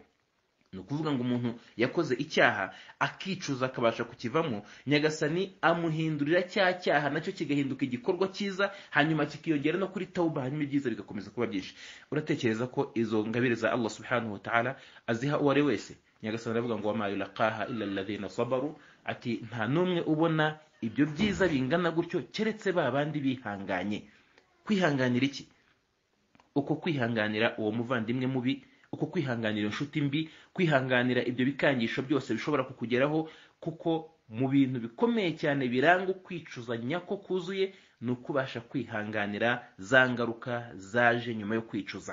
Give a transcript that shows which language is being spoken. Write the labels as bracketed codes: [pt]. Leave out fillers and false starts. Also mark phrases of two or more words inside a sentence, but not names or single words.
[rw] Ni ukuvuga ngo umuntu yakoze icyaha akicuza akabasha kukivamo, Nyagasani amuhindurira cya cyaha nacyo kigahinduka igikorwa cyiza, hanyuma kikiyongera no kuri tauba, hanyuma ibyiza bigakomeza kuba byinshi. Uratekereza ko izo ngabire za [ar] الله سبحانه وتعالى [rw] aziha uwari wese? Nyagasani aravuga ngo [ar] وما يلقاها إلا الذين صبروا, [rw] ati nta numwe ubona ibyo byiza bingana gutyo keretse ba bandi bihanganye. Kwihanganira iki? Uko kwihanganira uwo muvandimwe mubi, uko kwihanganira inshuti mbi, kwihanganira ibyo bikangisho byose bishobora kukugeraho, kuko mu bintu bikomeye cyane biranga ukwicuza nyako kuzuye ni ukubasha kwihanganira za ngaruka zaje nyuma yo kwicuza.